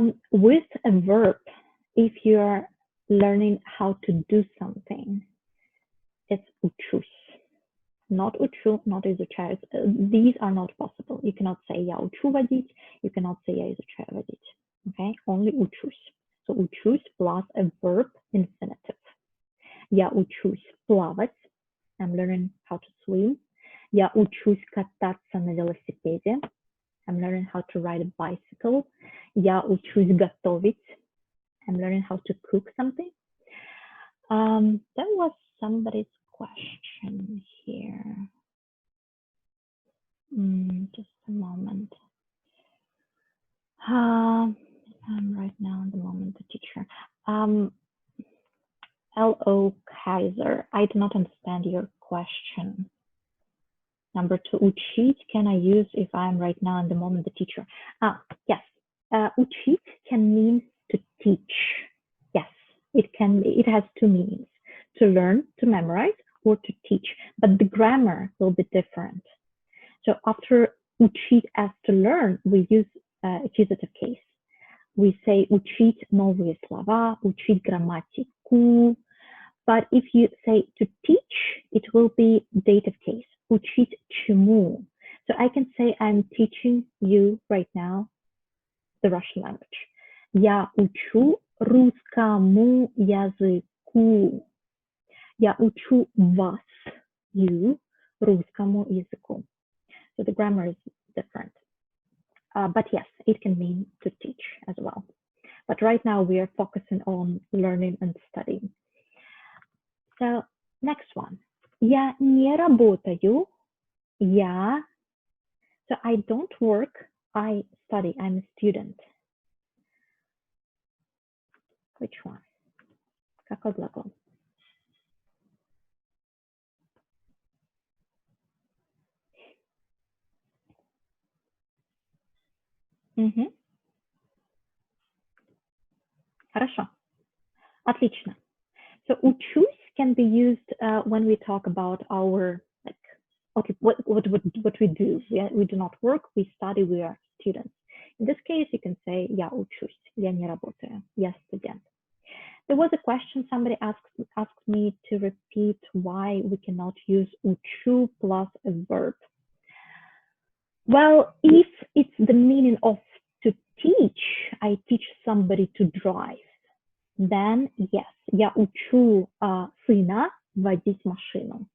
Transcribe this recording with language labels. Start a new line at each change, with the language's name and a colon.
English: With a verb, if you're learning how to do something, it's учусь. Not учу, not изучаю. These are not possible. You cannot say
Russian: я учу водить.
English: You cannot say
Russian: я изучаю водить.
English: Okay, only учусь. So учусь plus a verb infinitive.
Russian: Я учусь плавать.
English: I'm learning how to swim.
Russian: Я учусь кататься на велосипеде.
English: I'm learning how to ride a bicycle.
Russian: Я учусь готовить.
English: I'm learning how to cook something. There was somebody's question here. Just a moment. I'm right now at the moment the teacher. L.O. Kaiser, I do not understand your question. Number 2, учить can I use if I'm right now in the moment the teacher? Yes, учить can mean to teach. Yes, it has two meanings, to learn, to memorize, or to teach, but the grammar will be different. So after учить as to learn, we use accusative case. We say
Russian: учить новые слова, учить грамматику.
English: But if you say to teach, it will be dative case.
Russian: Учить чему?
English: So I can say I'm teaching you right now the Russian language.
Russian: Я учу русскому языку. Я учу вас, you, русскому языку.
English: So the grammar is different. But yes, it can mean to teach as well. But right now we are focusing on learning and studying. So next one.
Russian: Я не работаю.
English: So I don't work, I study, I'm a student. Which one?
Russian: Какой глагол? Хорошо. Отлично.
English: So учусь can be used when we talk about our, like, okay, what we do. We do not work, we study, we are students. In this case, you can say
Russian: я учусь, я не работаю, я студент.
English: There was a question, somebody asked me to repeat why we cannot use учу plus a verb. Well, if it's the meaning of to teach, I teach somebody to drive, then yes,
Russian: я учу сына водить машину.